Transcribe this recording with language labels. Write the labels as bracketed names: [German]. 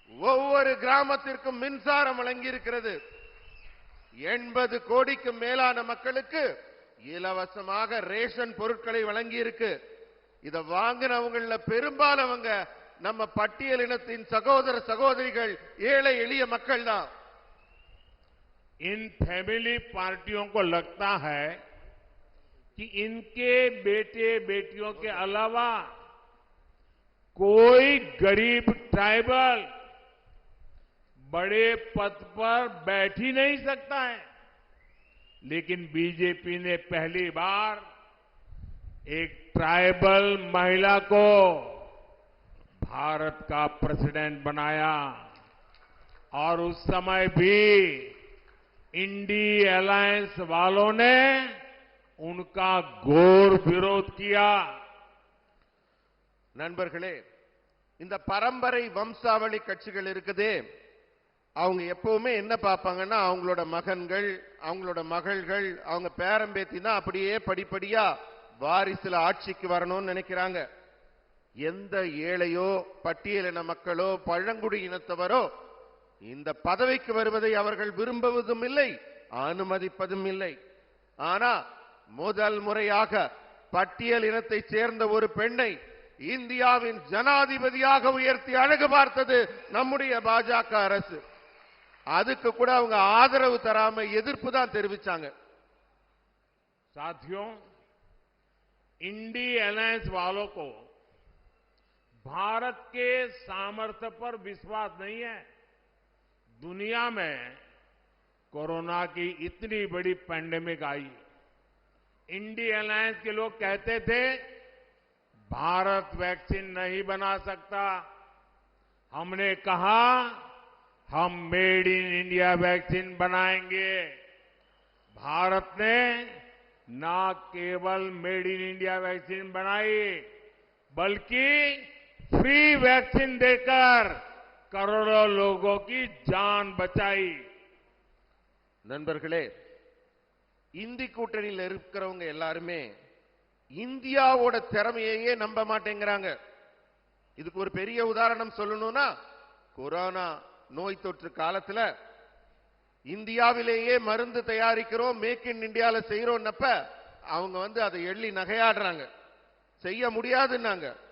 [Tamil] ஒவ்வொரு கிராமத்திற்கும் மின்சாரம் வழங்கி இருக்கிறது. 80 கோடிக்கு மேலான மக்களுக்கு இலவசமாக ரேஷன் பொருட்களை வழங்கி இருக்கு. இத வாங்கினவங்கள பெரும்பாலவங்க நம்ம பட்டியலினத்தின் சகோதர சகோதரிகள், ஏழை எளிய மக்கள் தான். [Hindi] इन फैमिली पार्टियों को लगता है कि इनके बेटे बेटियों के अलावा कोई गरीब ट्राइबल बड़े पद पर बैठ ही नहीं सकता है. लेकिन बीजेपी ने पहली बार एक ट्राइबल महिला को भारत का प्रेसिडेंट बनाया और उस समय भी इंडी अलायंस वालों ने उनका घोर विरोध किया। [Tamil] நண்பர்களே, இந்த பரம்பரை வம்சாவளி கட்சிகள் இருக்குதே, அவங்க எப்பவுமே என்ன பார்ப்பாங்கன்னா அவங்களோட மகன்கள், அவங்களோட மகள்கள், அவங்க பேரம்பேத்தி தான் அப்படியே படிப்படியா வாரிசுல ஆட்சிக்கு வரணும்னு நினைக்கிறாங்க. எந்த ஏழையோ பட்டியலின மக்களோ பழங்குடி இனத்தவரோ இந்த பதவிக்கு வருவதை அவர்கள் விரும்புவதும் இல்லை, அனுமதிப்பதும் இல்லை. ஆனா முதல் முறையாக பட்டியல் இனத்தைச் சேர்ந்த ஒரு பெண்ணை இந்தியாவின் ஜனாதிபதியாக உயர்த்தி அழகு பார்த்தது நம்முடைய பாஜக அரசு. அதுக்கு கூட அவங்க ஆதரவு தராம எதிர்ப்பு தான் தெரிவிச்சாங்க. [Hindi] साथियों, इंडी अलायंस वालों को भारत के सामर्थ्य पर विश्वास नहीं है। दुनिया में कोरोना की इतनी बड़ी पैंडेमिक आई, इंडी अलायंस के लोग कहते थे भारत वैक्सीन नहीं बना सकता। हमने कहा हम मेड इन इंडिया वैक्सीन बनाएंगे। भारत ने ना केवल मेड इन इंडिया वैक्सीन बनाई, बल्कि फ्री वैक्सीन देकर करोड़ों लोगों की जान बचाई। [Tamil] நண்பர்களே, இந்தி கூட்டணியில் இருக்கிறவங்க எல்லாருமே இந்தியாவோட திறமையையே நம்ப மாட்டேங்கிறாங்க. இதுக்கு ஒரு பெரிய உதாரணம் சொல்லணும்னா, கொரோனா நோய் தொற்று காலத்துல இந்தியாவிலேயே மருந்து தயாரிக்கிறோம், மேக் இன் இந்தியால செய்யறோம்னப்ப அவங்க அதை எள்ளி நகையாடுறாங்க, செய்ய முடியாதுன்னாங்க.